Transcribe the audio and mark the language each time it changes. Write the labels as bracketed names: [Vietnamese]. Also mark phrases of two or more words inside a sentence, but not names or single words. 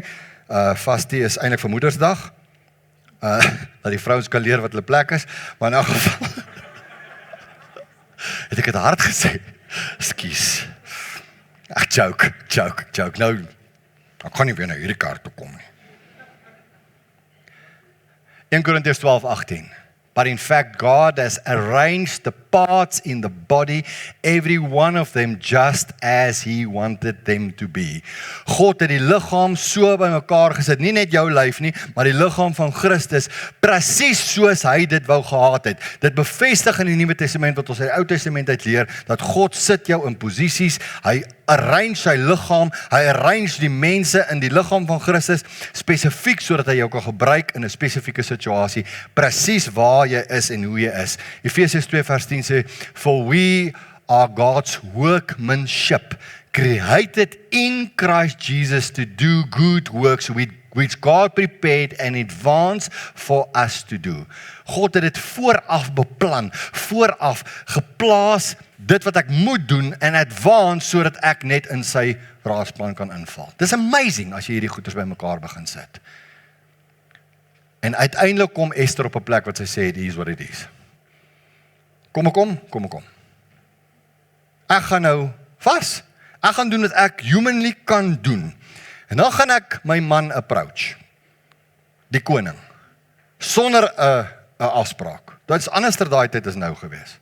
[Afrikaans] Vasti is eintlik vir Moedersdag, dat die vrouens kan leer wat hulle plek is, maar in elk geval, het ek het hard gesê, ekskuus, ek joke, nou, ek kan nie weer na hierdie kaart toe kom nie. 1 Korintiërs 12:18. [English] But in fact, God has arranged the parts in the body, every one of them just as He wanted them to be. [Afrikaans] God het die liggaam so bymekaar gesit, nie net jou lyf nie, maar die liggaam van Christus, presies soos Hy dit wou gehad het. Dit bevestig in die Nuwe Testament wat ons uit die Ou Testament uit leer, dat God sit jou in posisies, Hy arrange sy liggaam, hy arrange die mense in die liggaam van Christus, spesifiek sodat hy jou kan gebruik in 'n spesifieke situasie, presies waar jy is en hoe jy is. Efesiërs 2 vers 10 sê, [English] for we are God's workmanship, created in Christ Jesus to do good works which God prepared in advance for us to do. [Afrikaans] God het dit vooraf beplan, vooraf geplaas, dit wat ek moet doen [English] in advance, [Afrikaans] sodat ek net in sy raadsplan kan inval. Dis amazing as jy hierdie goeders by mekaar begin sit. En uiteindelik kom Ester op 'n plek wat sy sê, [English] it is what it is. [Afrikaans] Kom ek. Ek gaan nou vas. Ek gaan doen wat ek humanly kan doen. En dan gaan ek my man approach. Die koning. Sonder 'n afspraak. Dit is anderster daai tyd as nou gewees.